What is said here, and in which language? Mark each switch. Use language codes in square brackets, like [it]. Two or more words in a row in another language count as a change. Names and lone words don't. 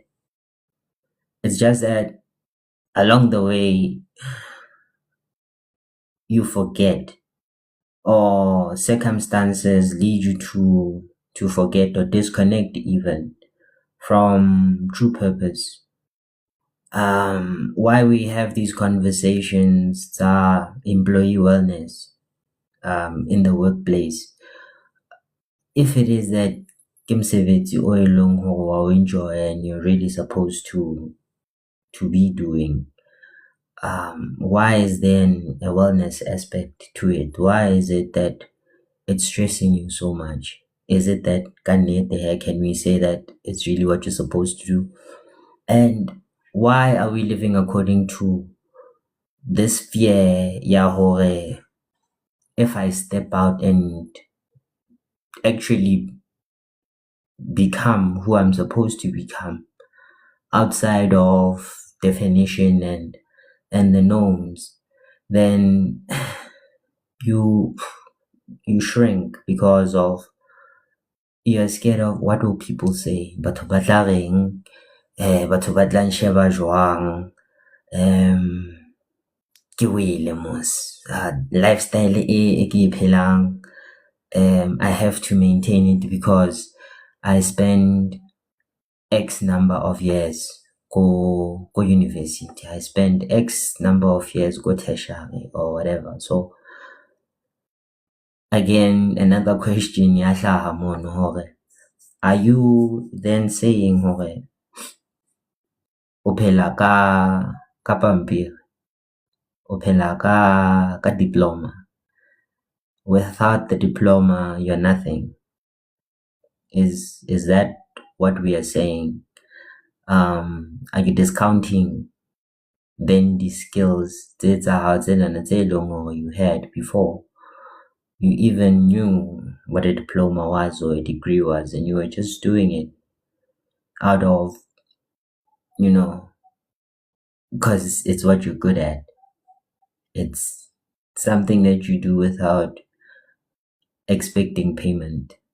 [en] It's just that along the way you forget, or circumstances lead you to forget or disconnect even from true purpose. Why we have these conversations are employee wellness in the workplace. If it is that [st] ke mosebetsi o e leng hore wa o enjoy [en] and you're really supposed to be doing, why is then a wellness aspect to it? Why is it that it's stressing you so much? Is it that can we say that it's really what you're supposed to do? And why are we living according to this fear [st] ya hore [en] if I step out and actually become who I'm supposed to become outside of definition and the norms, then you shrink because of you're scared of what will people say. [st] Batho ba tla reng, batho ba tla nsheba jwang, ke wele mos, lifestyle e ke e phelang, [en] I have to maintain it because I spend X number of years go university. I spend X number of years go tertiary or whatever. So again, another question [st] ya hlaha mono hore, [en] are you then saying [st] hore o phela ka pampiri, o phela ka diploma? [en] Without the diploma, you're nothing. Is that what we are saying? Are you discounting then the skills [st] tse leng hore [en] you had before you even knew what a diploma was or a degree was, and you were just doing it out of, you know, because it's what you're good at. It's something that you do without expecting payment.